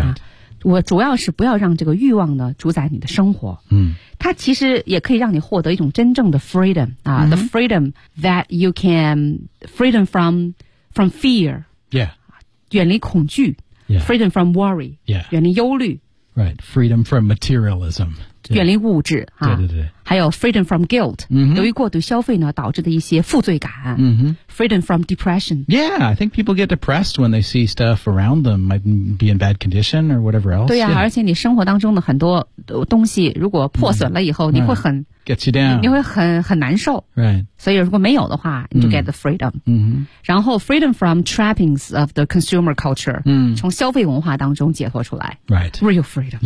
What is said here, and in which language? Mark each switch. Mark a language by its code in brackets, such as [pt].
[zh] 啊我主要是不要让这个欲望呢主宰你的生活它其实也可以让你获得一种真正的 freedom, [en] the freedom that you can, freedom from fear, yeah. [zh] 远离恐惧 [en] yeah. freedom from worry, yeah. [zh] 远离忧虑 [en] Right, freedom from materialism. [zh] 远离物质、啊、对对对。还有 [en] freedom from guilt,、 mm-hmm. [zh] 由于过度消费呢导致的一些负罪感。 Mm-hmm. [en] Freedom from depression. Yeah, I think people get depressed when they see stuff around them might be in bad condition or whatever else. [zh] 对啊、 [en] yeah. [zh] 而且你生活当中的很多东西如果破损了以后、mm-hmm. 你会很、 [en] right. Get you down. [zh] 你会很难受。 [en] Right. [zh] 所以如果没有的话你就 [en] get the freedom.、 Mm-hmm. [zh] 然后 [en] freedom from trappings of the consumer culture,、 mm-hmm. [zh] 从消费文化当中解脱出来。 [en] Right. Real freedom.